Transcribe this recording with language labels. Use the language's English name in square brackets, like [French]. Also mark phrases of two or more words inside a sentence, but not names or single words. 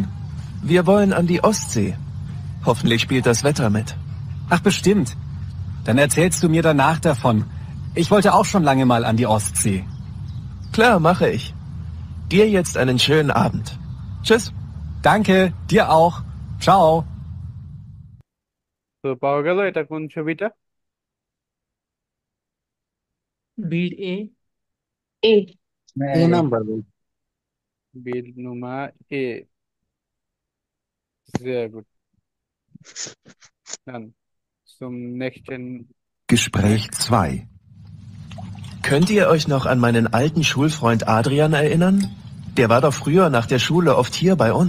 [German] Wir wollen an die Ostsee. Hoffentlich spielt das Wetter mit. Ach, bestimmt. Dann erzählst du mir danach davon. Ich wollte auch schon lange mal an die Ostsee. Klar, mache ich. Dir jetzt einen schönen Abend. Tschüss. Danke, dir auch. Ciao. [Bangla] তো পাওয়া গেল এটা কোন ছবিটা? [German] Bild A. A. [Bangla] এই নাম্বার [German] Bild Nummer A. Sehr gut. Dann zum nächsten. Gespräch 2. Könnt ihr euch noch an meinen alten Schulfreund Adrian erinnern? Der war doch früher nach der Schule oft hier bei uns.